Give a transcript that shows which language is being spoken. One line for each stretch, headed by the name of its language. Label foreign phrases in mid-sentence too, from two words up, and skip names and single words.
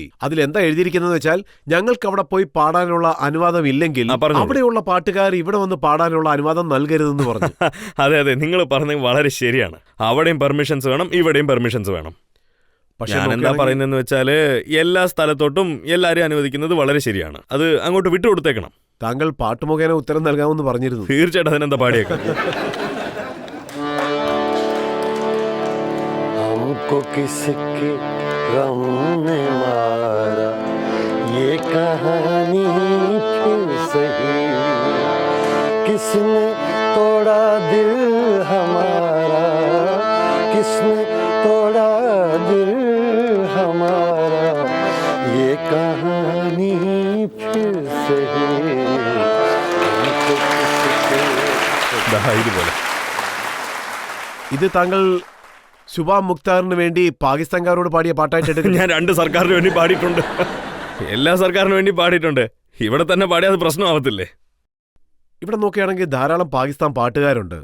Malayalam: അതിലെന്താ എഴുതിയിരിക്കുന്നത് വെച്ചാൽ, ഞങ്ങൾക്ക് അവിടെ പോയി പാടാനുള്ള അനുവാദം ഇല്ലെങ്കിൽ അവിടെയുള്ള പാട്ടുകാർ ഇവിടെ വന്ന് പാടാനുള്ള അനുവാദം നൽകരുതെന്ന് പറഞ്ഞു. അതെ അതെ, നിങ്ങൾ പറഞ്ഞത് വളരെ ശരിയാണ്. അവിടെയും പെർമിഷൻസ് വേണം, ഇവിടെയും പെർമിഷൻസ് വേണം. പക്ഷെ എന്താ പറയുന്നതെന്ന് വെച്ചാല് എല്ലാ സ്ഥലത്തോട്ടും എല്ലാരെയും അനുവദിക്കുന്നത് വളരെ ശരിയാണ്. അത് അങ്ങോട്ട് വിട്ടുകൊടുത്തേക്കണം. താങ്കൾ പാട്ടുമുഖേന ഉത്തരം നൽകാമെന്ന് പറഞ്ഞിരുന്നു. തീർച്ചയായിട്ടും അതിനെന്താ പാടിയേക്കാം.
Hindi: हमको किसके गम ने मारा, ये कहानी फिर सही, किसने तोड़ा दिल हमारा, किसने तोड़ा दिल हमारा, ये कहानी फिर सही, हमको किसके.
Malayalam: ഇത് താങ്കൾ ശുഭ മുക്താറിന് വേണ്ടി പാകിസ്ഥാൻകാരോട് പാടിയ പാട്ടായിട്ട് എടുക്കും. ഞാൻ 2 സർക്കാരിന് വേണ്ടി പാടിയിട്ടുണ്ട്, എല്ലാ സർക്കാരിന് വേണ്ടി പാടിയിട്ടുണ്ട്. ഇവിടെ തന്നെ പാടിയാൽ അത് പ്രശ്നമാവത്തില്ലേ? ഇവിടെ നോക്കുകയാണെങ്കിൽ ധാരാളം പാകിസ്ഥാൻ പാട്ടുകാരുണ്ട്.